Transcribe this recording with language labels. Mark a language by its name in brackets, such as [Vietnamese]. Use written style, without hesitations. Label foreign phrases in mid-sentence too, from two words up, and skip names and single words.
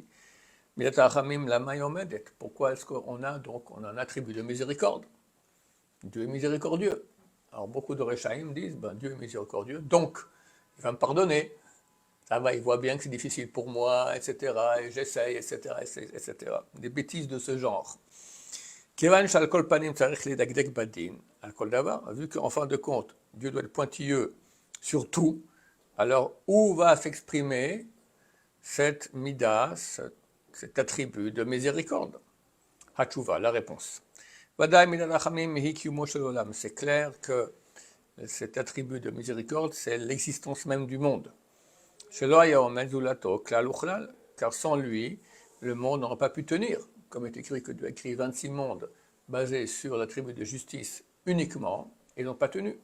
[Hebrew] Midat hachamim lama yomedet. [French] Pourquoi est-ce qu'on a un attribut de miséricorde? Dieu est miséricordieux. Alors beaucoup de Rechaim disent, Dieu est miséricordieux, donc il va me pardonner. Ça va, il voit bien que c'est difficile pour moi, etc., et j'essaye, etc., etc. Des bêtises de ce genre. [Hebrew] Kevan shal kol panim tzarich ledagdek badin, al kol davar, [French] vu qu'en fin de compte, Dieu doit être pointilleux sur tout, alors où va s'exprimer cette midas, cet attribut de miséricorde? Hatshuva, la réponse. [Hebrew] Vadaï minad hachamim hi kiyumo shel olam, [French] c'est clair que cet attribut de miséricorde, c'est l'existence même du monde. Car sans lui, le monde n'aurait pas pu tenir. Comme est écrit que Dieu a créé 26 mondes basés sur l'attribut de justice uniquement, et ils n'ont pas tenu.